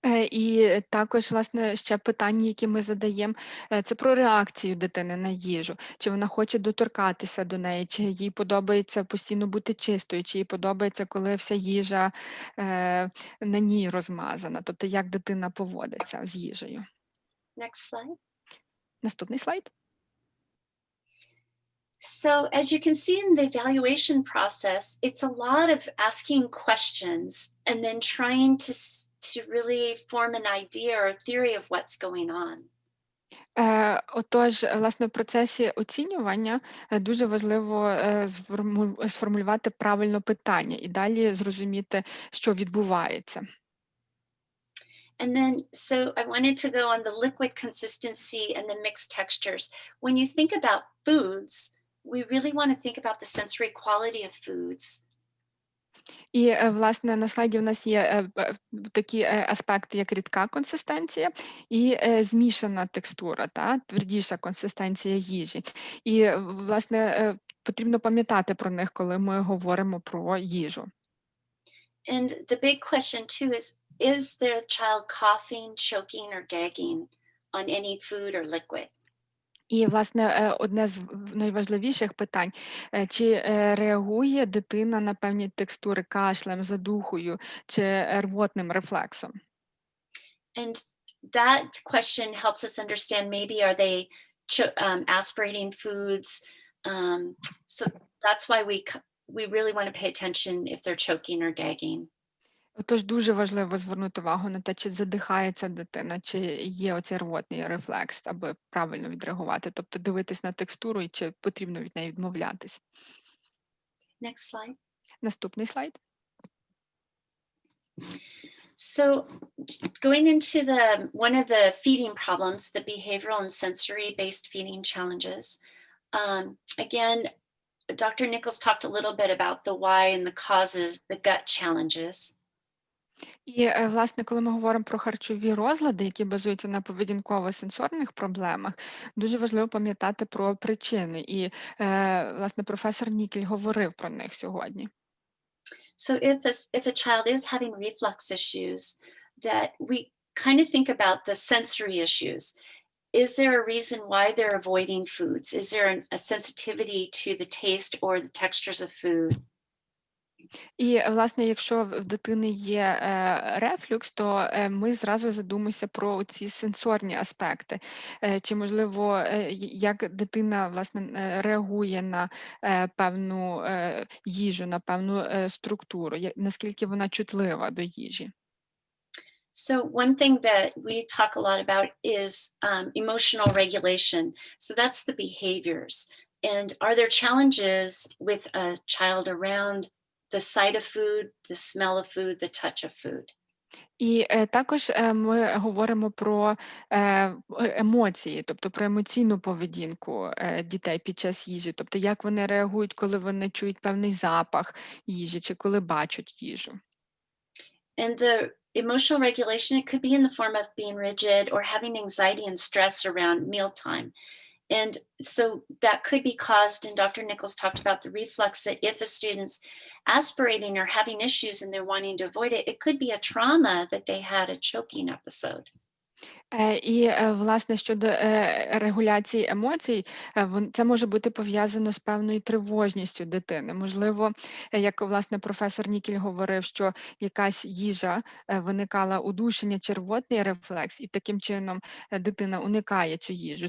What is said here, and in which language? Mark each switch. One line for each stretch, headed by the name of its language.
Ukrainian: І також, власне, ще питання, які ми задаємо, це про реакцію дитини на їжу. Чи вона хоче доторкатися до неї, чи їй подобається постійно бути чистою, чи їй подобається, коли вся їжа на ній розмазана. Тобто, як дитина поводиться з їжею.
English: Next slide.
Ukrainian: Наступний слайд.
English: So as you can see in the evaluation process, it's a lot of asking questions and then trying to really form an idea or a theory of what's going on.
Ukrainian: Отож, власне, в процесі оцінювання дуже важливо сформулювати правильно питання і далі зрозуміти, що відбувається.
English: And then, so I wanted to go on the liquid consistency and the mixed textures. When you think about foods, we really want to think about the sensory quality of foods.
Ukrainian: І, власне, на слайді в нас є такі аспекти, як рідка консистенція і змішана текстура, твердіша консистенція їжі. І, власне, потрібно пам'ятати про них, коли ми говоримо про їжу.
English: And the big question too is there a child coughing, choking, or gagging on any food or liquid?
Ukrainian: І, власне, одне з найважливіших питань, чи реагує дитина на певні текстури кашлем, задухою чи рвотним рефлексом?
English: And that question helps us understand, maybe are they aspirating foods? So that's why we really want to pay attention if they're choking or gagging.
Ukrainian: Отож, дуже важливо звернути увагу на те, чи задихається дитина, чи є оцей рвотний рефлекс, аби правильно відреагувати. Тобто дивитись на текстуру і чи потрібно від неї відмовлятись.
English: Next slide.
Ukrainian: Наступний слайд.
English: So going into one of the feeding problems, the behavioral and sensory-based feeding challenges. Again, Dr. Nichols talked a little bit about the why and the causes, the gut challenges.
Ukrainian: І, власне, коли ми говоримо про харчові розлади, які базуються на поведінково-сенсорних проблемах, дуже важливо пам'ятати про причини. І, власне, професор Нікель говорив про них сьогодні.
English: So if a child is having reflux issues, that we kind of think about the sensory issues. Is there a reason why they're avoiding foods? Is there a sensitivity to the taste or the textures of food?
Ukrainian: І, власне, якщо в дитини є рефлюкс, то ми зразу задумаємося про ці сенсорні аспекти. Чи, можливо, як дитина, власне, реагує на певну їжу, на певну структуру, наскільки вона чутлива до їжі.
English: So one thing that we talk a lot about is emotional regulation. So that's the behaviors. And are there challenges with a child around the sight of food, the smell of food, the touch of food?
Ukrainian: І також ми говоримо про емоції, тобто про емоційну поведінку дітей під час їжі, тобто як вони реагують, коли вони чують певний запах їжі чи коли бачать їжу.
English: And the emotional regulation, it could be in the form of being rigid or having anxiety and stress around mealtime. And so that could be caused, and Dr. Nichols talked about the reflux, that if a student's aspirating or having issues and they're wanting to avoid it, it could be a trauma that they had a choking episode.
Ukrainian: І, власне, щодо регуляції емоцій, це може бути пов'язано з певною тривожністю дитини. Можливо, як, власне, професор Нікель говорив, що якась їжа виникала удушення чи рвотний рефлекс, і таким чином дитина уникає цю їжу.